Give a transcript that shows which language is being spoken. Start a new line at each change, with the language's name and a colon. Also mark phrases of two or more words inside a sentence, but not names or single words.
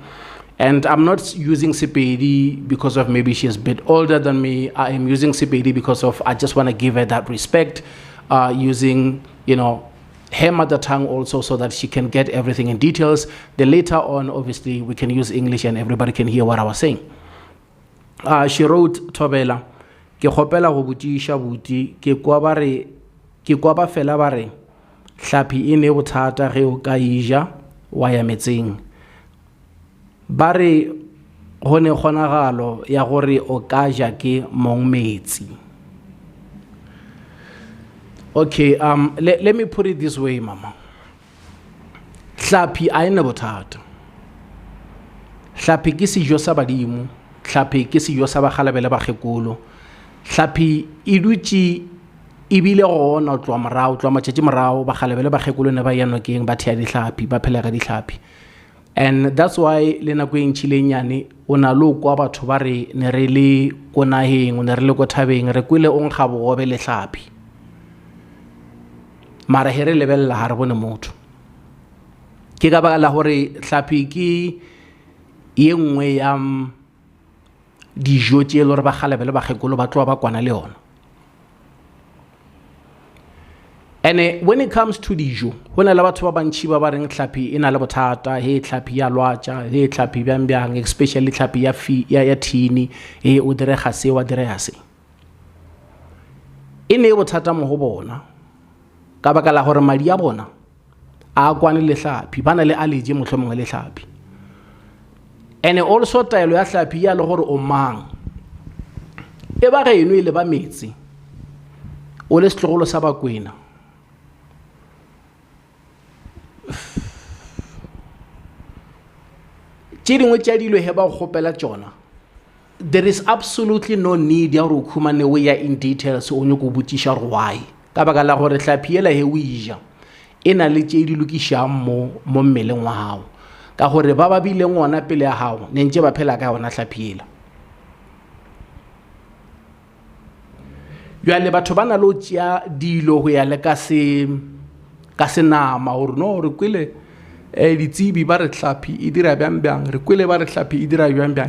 English: And I'm not using Sepedi because of maybe she's a bit older than me. I am using Sepedi because of I just want to give her that respect, using her mother tongue also, so that she can get everything in details. Then later on, obviously, we can use English and everybody can hear what I was saying. She wrote,
Northern Sotho: Thobela, ke kgopela go botšiša buti, ke kwa ba fela ba re hlapi e ne bothata ge o ka ija wa ya metseng, ba re go ne kgonagalo ya gore o ka ja ke mong metsi.
English: Okay, let me put it this way, mama.
Northern Sotho: Hlapi a ena bothata. Hlapi ke sejo sa badimo, hlapi ke sejo sa bakgalabele ba kgekolo. Hlapi e dutse ebile gona o tloa morao, tloa matšatši morao bakgalabele ba kgekolo ne ba ya nokeng ba thea dihlapi, ba phela ka dihlapi.
English: And that's why
Northern Sotho: le nako e ntšhile nyane o na le kwa batho ba re ne re le ko naheng, ne re le ko thabeng, re kwele o nkga bogobe le hlapi, mara he re lebelela ha re bone motho. Ke ka baka la gore hlapi ke ye nngwe ya dijo tše e le gore bakgalabele ba kgekolo ba tloa ba kwana le yona.
English: And when it comes to
Northern Sotho: dijo, go na le batho ba bantši ba reng hlapi e na le bothata, he hlapi ya lwatša, he hlapi bjang, especially hlapi ya thini, he o direga se wa direga se. E ne bothata mo go bona ka baka la gore madi a bona a kwane le hlapi, ba na le allergy mohlomongwe le hlapi.
English: And also
Northern Sotho: taelo ya hlapi ya le gore o mang e ba geno e le ba metsi o le setlogolo sa bakwena. Tše dingwe tša dilo he ba go kgopela tšona,
English: there is absolutely no need
Northern Sotho: ya gore o khumane o ya
English: in details
Northern Sotho: o nyako botšiša gore why, ka baka la gore hlapi ela he o ija e na le tše di lokišang mo mmeleng wa gago, ka gore ba ba bile ngwana pele ya gago ne ntše ba phela ka yona hlapi ela. Jwale batho ba na le o tšea dilo go ya le ka se nama gore no re kwele ditsebi ba re hlapi e dira bjang, re kwele ba re hlapi e dira bjang.